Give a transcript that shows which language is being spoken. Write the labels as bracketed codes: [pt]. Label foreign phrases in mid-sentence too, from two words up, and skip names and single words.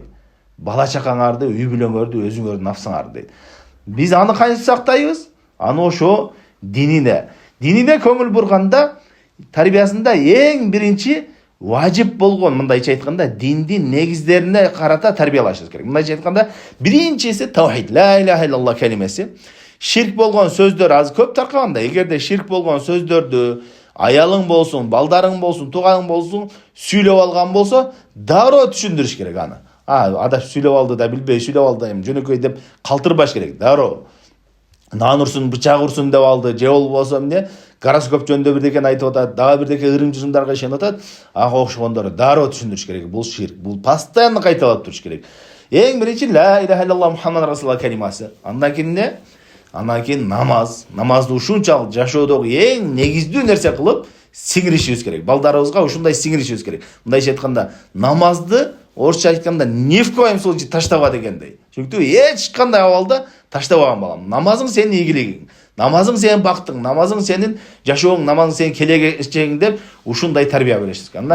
[ky] Бала чакаңарды, үй бүлөңөрдү, өзүңөрдүн нафсыңарды дейт. Биз аны кантип сактайбыз? Аны ошо динине көңүл бурганда, тарбиясында эң биринчи важип болгон, мындайча айтканда, диндин негиздерине карата тарбиялашыбыз керек. Мындайча айтканда, биринчиси таухид, [ar] لا إله إلا الله [ky] калимеси. Ширк болгон сөздөр аз көп таркаганда, эгерде ширк болгон сөздөрдү аялың болсун, балдарың болсун, тууганың болсун сүйлөп алган болсо, дароо түшүндүрүш керек аны. Адаш сүйлөп алды да билбей сүйлөп алды, жөнөкөй деп калтырбаш керек. Дароо нан урсун, бычак урсун деп алды, же болбосо эмне, гороскоп жөнүндө бирдекени айтып атат, дагы бирдеке ырым-жырымдарга ишенип атат, ага окшогондору дароо түшүндүрүш керек. Бул ширк, бул постоянно кайталап туруш керек. Эң биринчи [ar] لا إله إلا الله محمد رسول الله [ky] калимасы. Андан кийин намазды ушунчалык жашоодогу эң негиздүү нерсе кылып сиңиришибиз керек. Балдарыбызга ушундай сиңиришибиз керек. Мындайча айтканда, намазды орусча айтканда [ru] ни в коем случае [ky] таштаба дегендей. Чүнки эч кандай абалда таштабаган балам. Намазың сенин ийгилигиң, намазың сенин бактың, намазың сенин жашооң, намазың сенин келечегиң деп ушундай тарбия беришибиз керек.